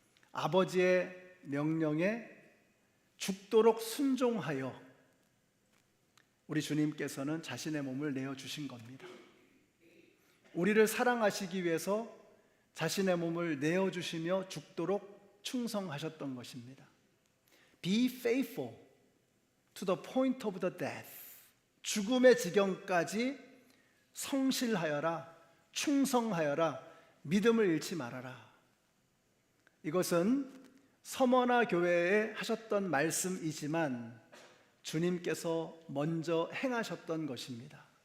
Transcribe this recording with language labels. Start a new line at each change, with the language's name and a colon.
Korean: 아버지의 명령에 죽도록 순종하여 우리 주님께서는 자신의 몸을 내어주신 겁니다. 우리를 사랑하시기 위해서 자신의 몸을 내어주시며 죽도록 충성하셨던 것입니다.
English: Be faithful to the point of the death.
Korean: 죽음의 지경까지 성실하여라, 충성하여라, 믿음을 잃지 말아라. 이것은 서머나 교회에 하셨던 말씀이지만 주님께서 먼저 행하셨던 것입니다.